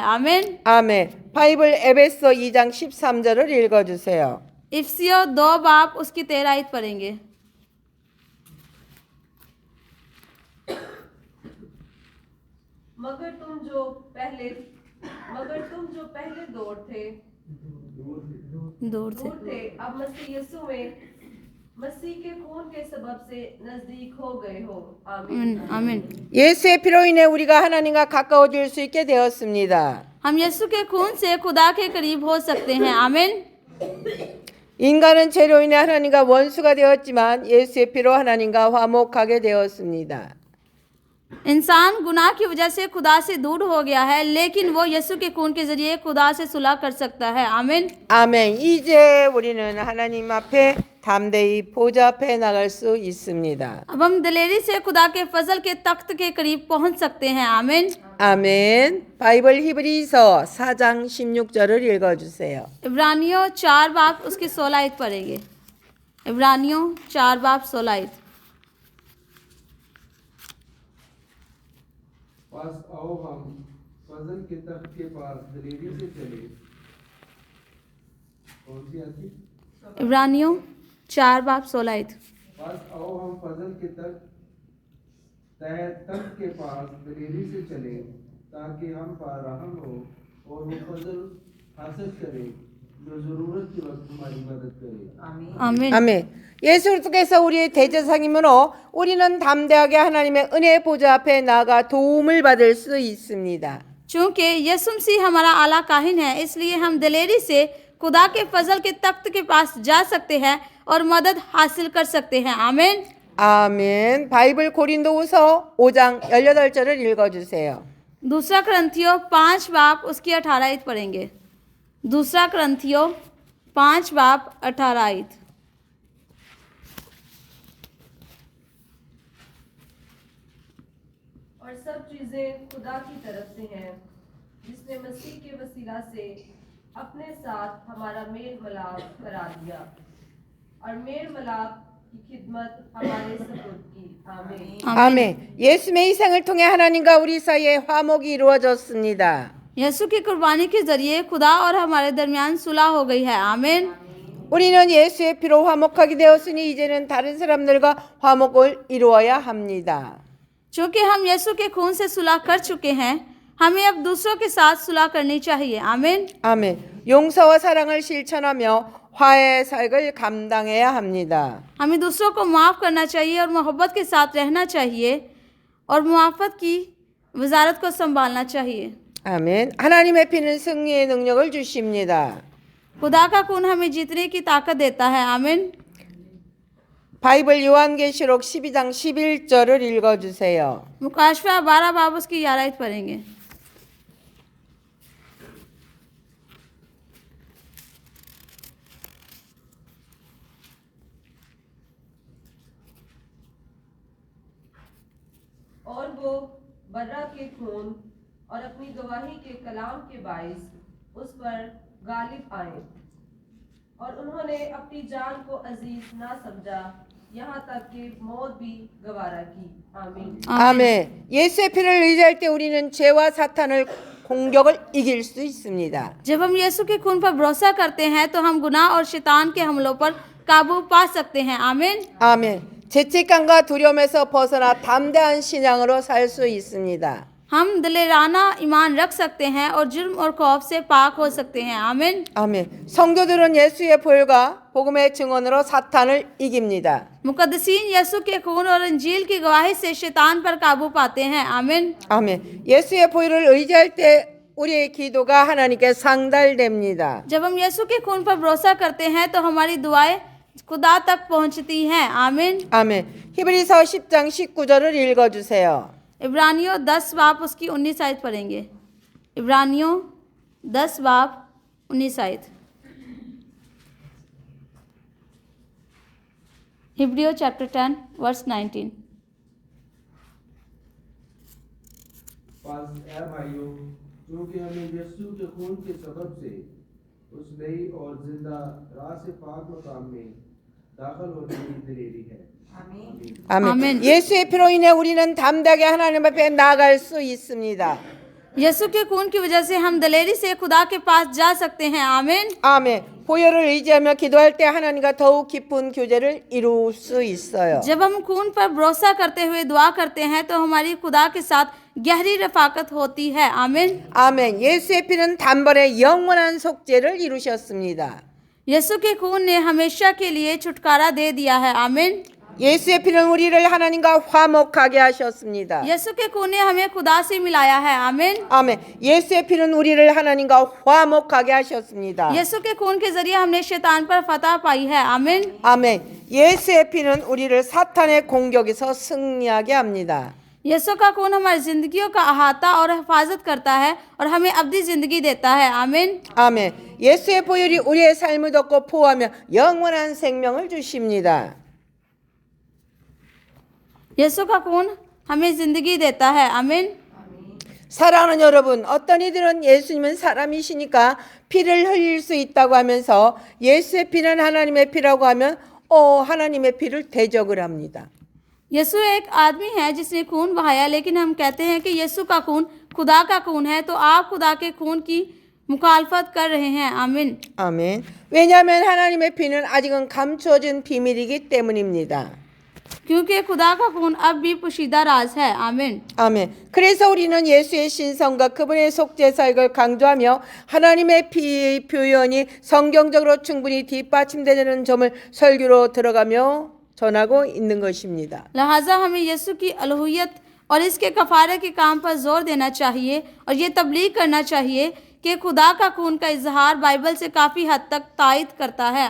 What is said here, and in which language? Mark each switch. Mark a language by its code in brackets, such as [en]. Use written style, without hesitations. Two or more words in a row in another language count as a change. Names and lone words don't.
[ur] आमीन। [ko] 아멘. 바이블 에베소 2장 13절을 읽어주세요. [ur] افسیوں 2 باب اس کی 13 آیت پڑھیں گے. مگر تم جو پہلے دور تھے دور سے اب مسیح یسوع میں مسیح کے خون کے سبب سے نزدیک ہو گئے ہو. आमीन। आमीन। [ko] 예수의 피로 인해 우리가 하나님과 가까워질 수 있게 되었습니다. [ur] ہم یسوع کے خون سے خدا کے قریب ہو سکتے ہیں. आमीन। [ko] 인간은 죄로 인해 하나님과 원수가 되었지만 예수의 피로 하나님과 화목하게 되었습니다. [ur] انسان گناہ کی وجہ سے خدا سے دور ہو گیا ہے، لیکن وہ یسوع کے خون کے ذریعے خدا سے صلح کر سکتا ہے. आमीन। [ko] 아멘. 이제 우리는 하나님 앞에 담대히 보좌 앞에 나갈 수 있습니다. [ur] اب ہم دلیری سے خدا کے فضل کے تخت کے قریب پہنچ سکتے ہیں. आमीन। [ko] 아멘. 바이블 히브리서 4장 16절을 읽어주세요. [ur] عبرانیوں 4 باب اس کی 16 آیت پڑھیں گے. عبرانیوں 4 باب 16 آیت. بس آؤ ہم فضل کے تخت کے پاس دلیری سے چلے. کون سی آتی? عبرانیوں 4 باب 16 آیت. بس آؤ ہم فضل کے تخت کے پاس دلیری سے چلے تاکہ ہم پر رحم ہو اور وہ فضل حاصل کرے جو ضرورت کے وقت ہماری مدد کرے. आमीन। [ko] 아멘. 예수 그리스도께서 우리의 대제사장이므로 우리는 담대하게 하나님의 은혜 보좌 앞에 나가 도움을 받을 수 있습니다. [ur] چونکہ یسوع مسیح ہمارا اعلیٰ کاہن ہے، اس لیے ہم دلیری سے خدا کے فضل کے تخت کے پاس جا سکتے ہیں اور مدد حاصل کر سکتے ہیں. आमीन। [ko] 아멘. 바이블 고린도후서 5장 18절을 읽어주세요. [ur] دوسرا کرنتھیوں 5 باب اس کی 18 آیت پڑھیں گے. دوسرا کرنتھیوں 5 باب 18 آیت. اور سب چیزیں خدا کی طرف سے ہیں، جس نے مسیح کے وسیلہ سے اپنے ساتھ ہمارا میل ملاپ کرا دیا اور میل ملاپ کی خدمت ہمارے سپرد کی. आमीन। [ko] 아멘. 예수의 희생을 통해 하나님과 우리 사이에 화목이 이루어졌습니다. [ur] یسوع کی قربانی کے ذریعے خدا اور ہمارے درمیان صلح ہو گئی ہے. आमीन। [ko] 우리는 예수의 피로 화목하게 되었으니 이제는 다른 사람들과 화목을 이루어야 합니다. [ur] چونکہ ہم یسوع کے خون سے صلح کر چکے ہیں، ہمیں اب دوسروں کے ساتھ صلح کرنی چاہیے. आमीन। [ko] 아멘. 용서와 사랑을 실천하며 화해의 사역을 감당해야 합니다. [ur] ہمیں دوسروں کو معاف کرنا چاہیے اور محبت کے ساتھ رہنا چاہیے اور معافت کی وزارت کو سنبھالنا چاہیے. [ko] 아멘. 하나님의 피는 승리의 능력을 주십니다. [ur] خدا کا خون ہمیں جیتنے کی طاقت دیتا ہے. आमीन। [ko] 바이블 요한계시록 12장 11절을 읽어주세요. [ur] مکاشفہ 12 باب اس کی 11 آیت پڑھیں گے. اور وہ برّہ کے خون اور اپنی گواہی کے کلام کے باعث اس پر غالب آئے اور انہوں نے اپنی جان کو عزیز نہ سمجھا، یہاں تک کہ موت بھی گوارا کی. आमीन। [ko] 아멘. 예수의 피를 의지할 때 우리는 죄와 사탄을 공격을 이길 수 있습니다. [ur] جب ہم یسوع کے خون پر بھروسہ کرتے ہیں تو ہم گناہ اور شیطان کے حملوں پر قابو پا سکتے ہیں. आमीन। [ko] 아멘. 죄책감과 두려움에서 벗어나 담대한 신앙으로 살 수 있습니다. [ur] ہم دلیرانہ ایمان رکھ سکتے ہیں اور جرم اور خوف سے پاک ہو سکتے ہیں. आमीन। [ko] 아멘. 성도들은 예수의 보혈과 복음의 증언으로 사탄을 이깁니다. [ur] مقدسین یسوع کے خون اور انجیل کی گواہی سے شیطان پر قابو پاتے ہیں. आमीन। [ko] 아멘. 예수의 보혈을 의지할 때 우리의 기도가 하나님께 상달됩니다. [ur] جب ہم یسوع کے خون پر بھروسہ کرتے ہیں تو ہماری دعائیں خدا تک پہنچتی ہیں. आमीन। [ko] 아멘. 히브리서 10장 19절을 읽어 주세요. [ur] عبرانیوں 10 باب اس کی 19 آیت پڑھیں گے. عبرانیوں 10 باب 19 آیت. ہبریو چیپٹر 10 ورس 19. اے بھائیو، کیونکہ ہمیں یسوع کے خون کے سبب سے اس نئی اور زندہ راہ سے پاک مقام میں داخل ہونے کی دلیری ہے. [ko] 아멘. 아멘. 예수의 피로 인해 우리는 담대하게 하나님 앞에 나아갈 수 있습니다. [ur] یسوع کے خون کی وجہ سے ہم دلیری سے خدا کے پاس جا سکتے ہیں. आमीन। [ko] 아멘. 보혈을 의지하며 기도할 때 하나님과 더욱 깊은 교제를 이룰 수 있어요. [ur] جب ہم خون پر بھروسہ کرتے ہوئے دعا کرتے ہیں تو ہماری خدا کے ساتھ گہری رفاقت ہوتی ہے. आमीन। [ko] 아멘. 예수의 피는 단번에 영원한 속죄를 이루셨습니다. [ur] یسوع کے خون نے ہمیشہ کے لیے چھٹکارا دے دیا ہے. आमीन। [ko] 예수의 피는 우리를 하나님과 화목하게 하셨습니다. [ur] یسوع کے خون نے ہمیں خدا سے ملایا ہے. आमीन। [ko] 아멘. 예수의 피는 우리를 하나님과 화목하게 하셨습니다. [ur] یسوع کے خون کے ذریعے ہم نے شیطان پر فتح پائی ہے. आमीन। [ko] 아멘. 예수의 피는 우리를 사탄의 공격에서 승리하게 합니다. [ur] یسوع کا خون ہماری زندگیوں کا احاطہ اور حفاظت کرتا ہے اور ہمیں ابدی زندگی دیتا ہے. आमीन। [ko] 아멘. 예수의 보혈이 우리의 삶을 덮고 보호하며 영원한 생명을 주십니다. [ur] یسوع کا خون ہمیں زندگی دیتا ہے. आमीन। [ko] 사랑하는 여러분, 어떤 이들은 예수님은 사람이시니까 피를 흘릴 수 있다고 하면서 예수의 피는 하나님의 피라고 하면 하나님의 피를 대적을 합니다. [ur] یسوع ایک آدمی ہے جس نے خون بہایا، لیکن ہم کہتے ہیں کہ یسوع کا خون خدا کا خون ہے، تو آپ خدا کے خون کی مخالفت کر رہے ہیں. आमीन। [ko] 아멘. 왜냐하면 하나님의 피는 아직은 감추어진 비밀이기 때문입니다. [ur] کیونکہ خدا کا خون اب بھی پوشیدہ راز ہے. आमीन। [ko] 아멘. 그래서 우리는 예수의 신성과 그분의 속죄 사역을 강조하며 하나님의 피 표현이 성경적으로 충분히 뒷받침되는 점을 설교로 들어가며 전하고 있는 것입니다. [ur] لہٰذا ہمیں یسوع کی الوہیت اور اس کے کفارے کے کام پر زور دینا چاہیے اور یہ تبلیغ کرنا چاہیے کہ خدا کا خون کا اظہار بائبل سے کافی حد تک تائید کرتا ہے.